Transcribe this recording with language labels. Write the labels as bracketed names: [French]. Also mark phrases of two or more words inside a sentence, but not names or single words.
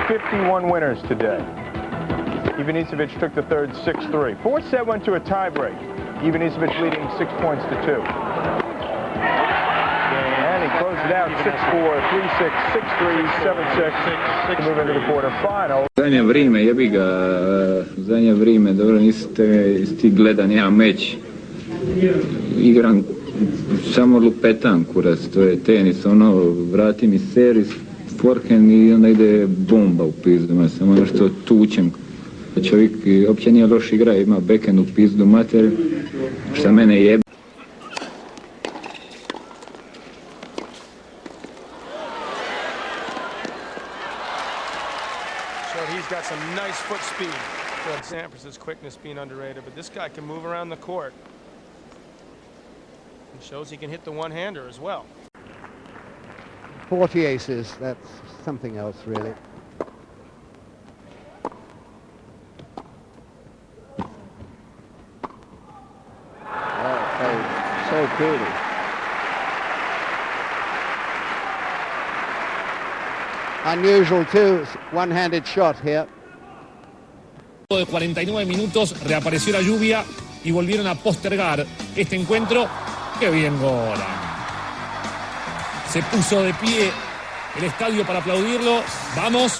[English] 51 winners today. Ivanisevic took the 3rd 6-3. 4th set went to a tiebreak. Ivanisevic leading 6 points to 2. And he closed it out 6-4, 3-6, 6-3, 7-6 to move into the quarterfinals. [Croatian] Zadnje vrijeme, jebi ga, zadnje vrijeme, dobro, nisi gledan jedan meč. Igram samo lupetan, kurac, to je tenis, ono, vrati mi servis, forehand i onda ide bomba u pizdu, samo nešto tučem. Čovjek uopće nije loš igra, ima backhand u pizdu mater, šta mene jebe. [English] He's got some nice foot speed. Sampras' quickness being underrated, but this guy can move around the court. He shows he can hit the one-hander as well. 40 aces, that's something else, really. So coolly. Unusual too, one-handed shot here. [Spanish] De 49 minutos reapareció la lluvia y volvieron a postergar este encuentro. ¡Qué bien Goran! Se puso de pie el estadio para aplaudirlo. ¡Vamos!